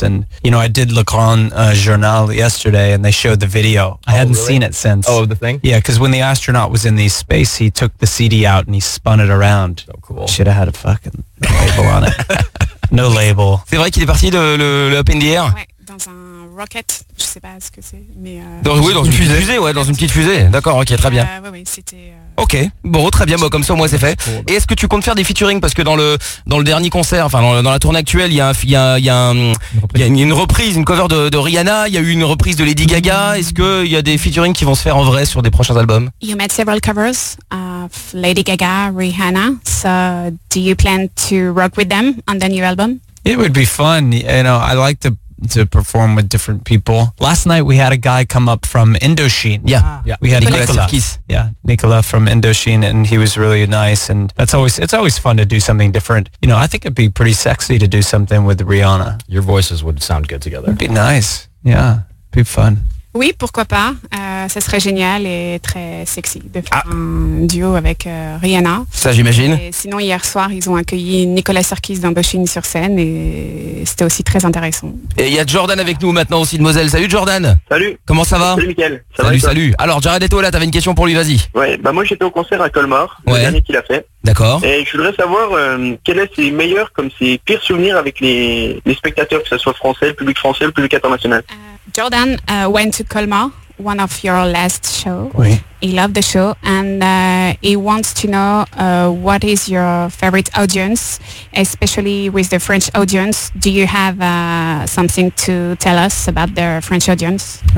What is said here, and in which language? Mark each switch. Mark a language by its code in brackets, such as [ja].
[en] And, you know, I did Le Grand Journal yesterday, and they showed the video. Oh, I hadn't really seen it since. Oh, the thing? Yeah, because when the astronaut was in the space, he took the CD out, and he spun it around. So cool. Should have had a fucking label on it. No label. [fr] C'est vrai qu'il est parti de le Up in the Air? Ouais, dans un rocket, je sais pas ce que c'est, mais... Dans une petite fusée, d'accord, ok, très bien. Ouais, c'était... Ok, bon, très bien, bon, comme ça au moins c'est fait. Et est-ce que tu comptes faire des featuring? Parce que dans le dernier concert, enfin dans la tournée actuelle, il y a une reprise, une cover de Rihanna, il y a eu une reprise de Lady Gaga. Est-ce qu'il y a des featuring qui vont se faire en vrai sur des prochains albums? [en] You made several covers of Lady Gaga, Rihanna, so do you plan to rock with them on the new album? It would be fun, you know, I like to perform with different people. Last night we had a guy come up from Indochine. Yeah. We had Nicolas. Yeah, Nicolas from Indochine, and he was really nice, and it's always fun to do something different. You know, I think it'd be pretty sexy to do something with Rihanna. Your voices would sound good together. It'd be nice. Yeah, be fun. [fr] Oui, pourquoi pas. Ça serait génial et très sexy de faire un duo avec Rihanna. Ça, j'imagine. Et sinon, hier soir, ils ont accueilli Nicolas Sarkis d'Indochine sur scène et c'était aussi très intéressant. Et il y a Jordan avec nous maintenant aussi de Moselle. Salut Jordan. Salut. Comment ça va? Salut Mickaël. Salut. Alors, Jared Leto, là, t'avais une question pour lui, vas-y. Ouais, bah moi j'étais au concert à Colmar, le dernier qu'il a fait. D'accord. Et je voudrais savoir quels sont ses meilleurs comme ses pires souvenirs avec les spectateurs, que ce soit français, le public international. [en] Jordan went to Colmar, one of your last shows. [fr] Oui. [en] He loved the show and he wants to know what is your favorite audience, especially with the French audience. Do you have something to tell us about the French audience?